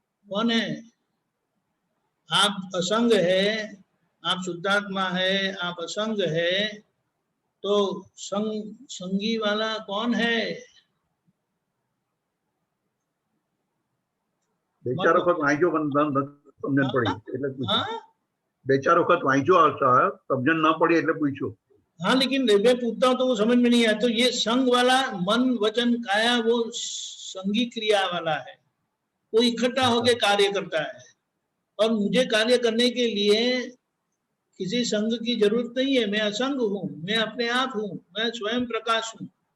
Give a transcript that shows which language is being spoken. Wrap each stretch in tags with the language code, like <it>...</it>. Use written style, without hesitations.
<hi>कौन है? आप असंग है, आप शुद्धात्मा है, आप असंग है, तो संगी वाला कौन है?</hi> <gu>બે ચાર વખત વાંચ્યો પણ સમજણ પડી એટલે પૂછ્યું। બે ચાર વખત વાંચ્યો સમજણ ન પડી એટલે પૂછ્યું।</gu> <hi>हाँ, लेकिन मैं पूछता हूँ तो वो समझ में नहीं आया। तो ये संग वाला मन वचन काया वो संगी क्रिया वाला है, वो इकट्ठा होके कार्य करता है। और मुझे कार्य करने के लिए किसी संग की जरूरत नहीं है। मैं असंग हूँ, मैं अपने आप हूँ, मैं स्वयं प्रकाश हूँ।</hi>